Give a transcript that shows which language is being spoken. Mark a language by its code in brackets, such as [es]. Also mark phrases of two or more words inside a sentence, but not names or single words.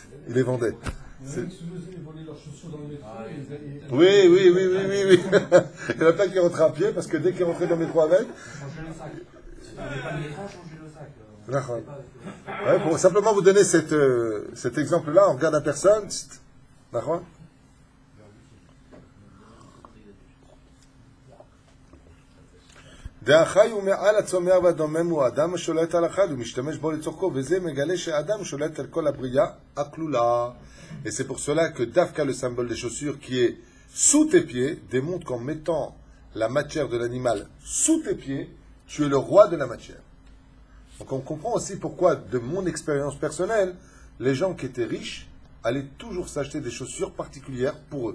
[fr] Ils les vendaient. Oui. Il y en a plein qui rentraient à pied, parce que dès qu'ils rentraient dans le métro avec... Ouais, pour simplement vous donner cet exemple-là, on regarde la personne. D'accord? [he] דאחי ומעל הצומח והדומם הוא האדם השולט על אחד ומשתמש בו לצורכו, וזה מגלה שהאדם שולט על כל הבריאה הכלולה. [fr] Et c'est pour cela que Dafka, le symbole des chaussures qui est sous tes pieds, démontre qu'en mettant la matière de l'animal sous tes pieds, tu es le roi de la matière. Donc on comprend aussi pourquoi, de mon expérience personnelle, les gens qui étaient riches allaient toujours s'acheter des chaussures particulières pour eux.